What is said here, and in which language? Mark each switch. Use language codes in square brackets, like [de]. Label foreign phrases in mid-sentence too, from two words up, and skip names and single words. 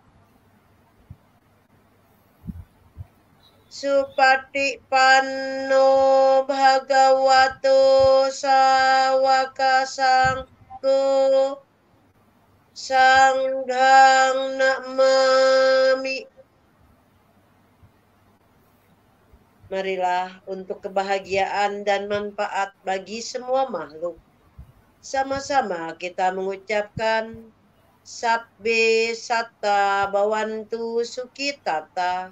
[pi] Supatipanno Bhagavato Sawaka Sangho Sanghang Namami. [id] Marilah untuk kebahagiaan dan manfaat bagi semua makhluk. Sama-sama kita mengucapkan [pi] Sabbe Satta Bhavantu Sukhitata.